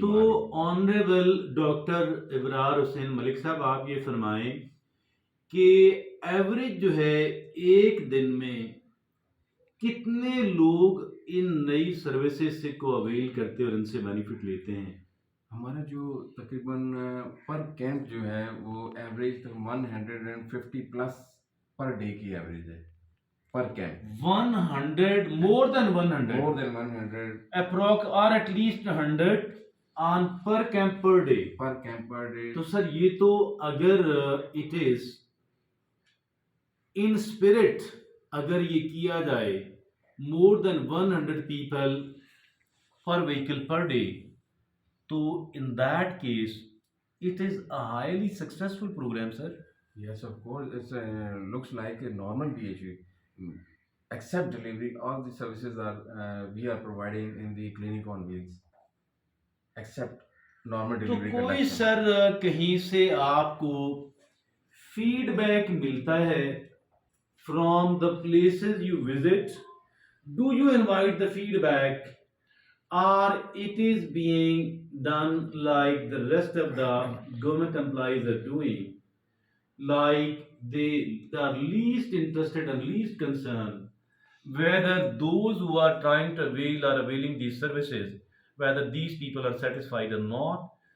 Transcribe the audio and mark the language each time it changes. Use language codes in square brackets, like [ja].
[hi] तो honourable doctor Ibrar Hussain Malik साहब, आप ये फरमाएं कि एवरेज जो है एक दिन में कितने लोग इन नई सर्विसेज से को अवेल करते और इनसे बेनिफिट लेते हैं? हमारा जो तकरीबन पर कैंप जो है वो एवरेज 150 प्लस पर डे की एवरेज है पर camp. [en] 100, more than 100 approx or at least 100 on per camp per day. [hi] तो सर ये तो अगर [en] it is in spirit [hi] अगर ये किया जाए [en] More than 100 people per vehicle per day, तो in that case it is a highly successful program, sir. Yes, of course, it looks like a normal DHU. Except delivery, all the services are we are providing in the clinic on wheels, except normal [hi] तो [en] delivery [hi] कोई [en] collection. [hi] Sir कहीं से आपको feedback मिलता है [en] from the places you visit? Do you invite the feedback, or it is being done like the rest of the government employees are doing, like they are least interested and least concerned whether those who are trying to avail or availing these services, whether these people are satisfied or not.